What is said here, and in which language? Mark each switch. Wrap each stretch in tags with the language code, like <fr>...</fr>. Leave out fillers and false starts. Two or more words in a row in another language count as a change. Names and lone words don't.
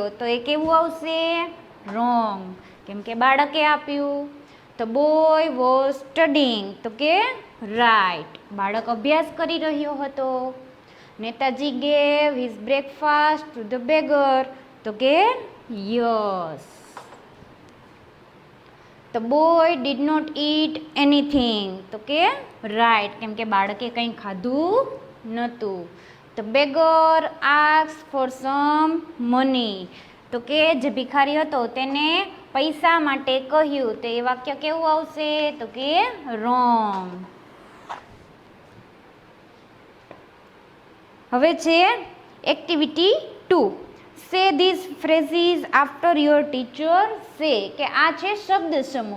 <gu>તો એ કેવું આવશે? રોંગ, કેમ કે બાળકે આપ્યું. તો</gu> <en>boy was studying,</en> <gu>તો કે રાઇટ, બાળક અભ્યાસ કરી રહ્યો હતો.</gu> <en>નેતાજી gave his breakfast to the beggar,</en> <gu>તો કે</gu> <en>યસ. The boy did not eat anything,</en> <gu>તો કે રાઇટ, કેમ કે બાળકે કંઈ ખાધું નહોતું.</gu> <en>The beggar asked for some money,</en> <gu>તો કે જે ભિખારી હતો તેને પૈસા માટે કહ્યું. તો એ વાક્ય કેવું આવશે? તો કે રોંગ. હવે છે એક્ટિવિટી 2.</gu> <en>say these phrases after your teacher say,</en> <gu>કે આ છે શબ્દ સમૂહ.</gu>